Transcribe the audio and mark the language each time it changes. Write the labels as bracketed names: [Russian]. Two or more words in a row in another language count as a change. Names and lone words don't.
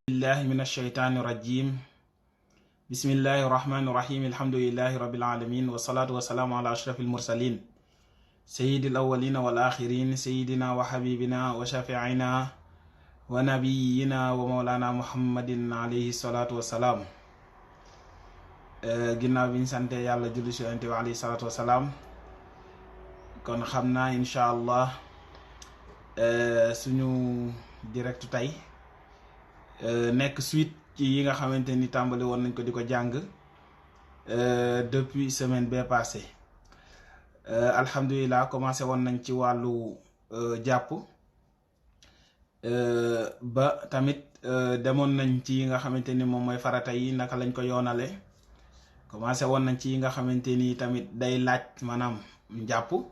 [Arabic] بالله من الشيطان الرجيم بسم الله الرحمن الرحيم الحمد لله رب العالمين والصلاة والسلام على أشرف المرسلين سيد الأولين والآخرين سيدنا وحبيبنا وشافعنا ونبينا ومولانا محمد عليه الصلاة والسلام [Wolof] ginnaaw bi ñu sante yàlla julli ci Yonent bi [Arabic] عليه الصلاة والسلام [Wolof] kon xam naa [Arabic] إن شاء الله [Wolof] suñu direct tey nekk suite ci yi nga xamante ni tàmbali woon nañ ko di ko jàng [French] depuis semaine [Wolof] bee passé alhamdulilah commencé woon nañ ci wàllu jàpp ba tamit demoon nañ ci yi nga xamante ni moom mooy farata yi naka lañ ko yoonale commencé woon nañ ci yi nga xamante ni tamit day laaj maanaam njàpp